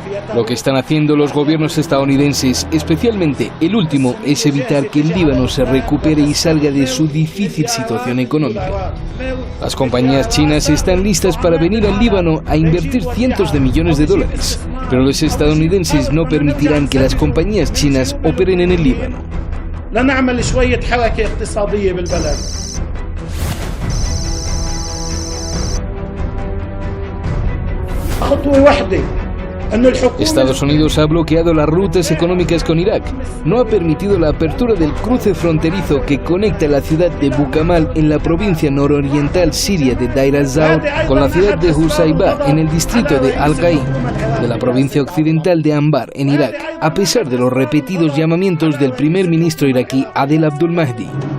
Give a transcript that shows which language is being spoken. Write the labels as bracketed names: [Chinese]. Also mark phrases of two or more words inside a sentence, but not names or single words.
[Spanish] Lo que están haciendo los gobiernos estadounidenses, especialmente el último, es evitar que el Líbano se recupere y salga de su difícil situación económica. Las compañías chinas están listas para venir al Líbano a invertir cientos de millones de dólares, pero los estadounidenses no permitirán que las compañías chinas operen en el Líbano. [Arabic] لنعمل شوية حركة اقتصادية بالبلد. خطوة واحدة. [Spanish] Estados Unidos ha bloqueado las rutas económicas con Irak. No ha permitido la apertura del cruce fronterizo que conecta la ciudad de Bukamal en la provincia nororiental siria de Deir al-Zawr con la ciudad de Husaybah en el distrito de Al-Qaim, de la provincia occidental de Anbar en Irak, a pesar de los repetidos llamamientos del primer ministro iraquí Adel Abdul Mahdi.